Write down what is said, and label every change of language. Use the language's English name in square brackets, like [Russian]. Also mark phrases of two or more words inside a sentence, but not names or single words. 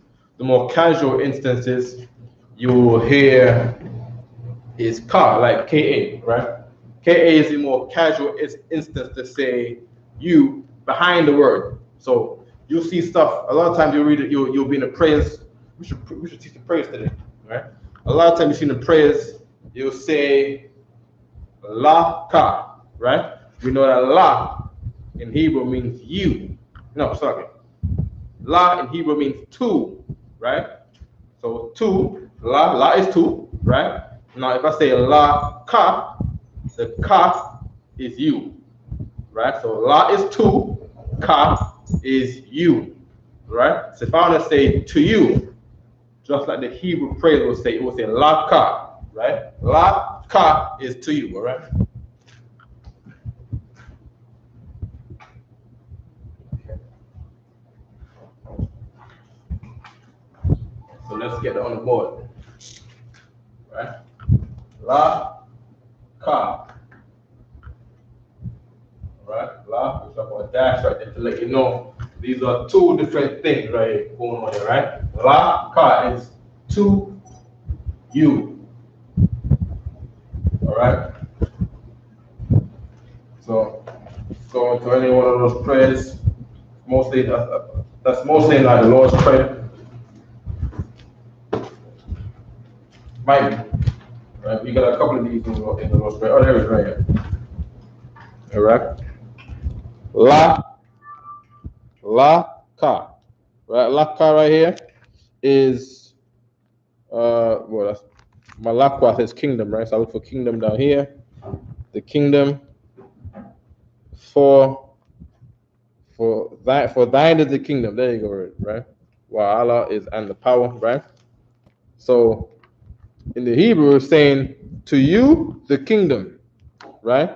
[English] The more casual instances you will hear is ka, like ka, right? Ka is the more casual instance to say you behind the word. So you'll see stuff. A lot of times you'll read it. You'll be in the prayers. We should teach the prayers today, right? A lot of times you see in the prayers, you'll say [Hebrew] la ka, [English] right? We know that la in Hebrew means you. No, sorry. La in Hebrew means two, right? So two, la is two, right? Now if I say [Hebrew] la ka, [English] the ka is you, right? So la is two, ka is you, right? So if I want to say to you, just like the Hebrew phrase will say, it will say [Hebrew] la ka, [English] right? [Hebrew] La ka [English] is to you, all right? So let's get it on the board, right? [Hebrew] La ka, [English] right? La, we talk about dash right there to let you know these are two different things right here going on here, right? [Hebrew] La ka [English] is to you, all right? So go into any one of those prayers. Mostly that's mostly like the Lord's Prayer. Might be. Right? We got a couple of these in the Lord's Prayer. Oh, there it is right here. All right. [Hebrew] La ka. Right? La ka [English] right here is well, that's Malakwath is kingdom, right? So I look for kingdom down here. The kingdom for thine is the kingdom. There you go, right? While Allah is and the power, right? So in the Hebrew, it's saying to you the kingdom, right?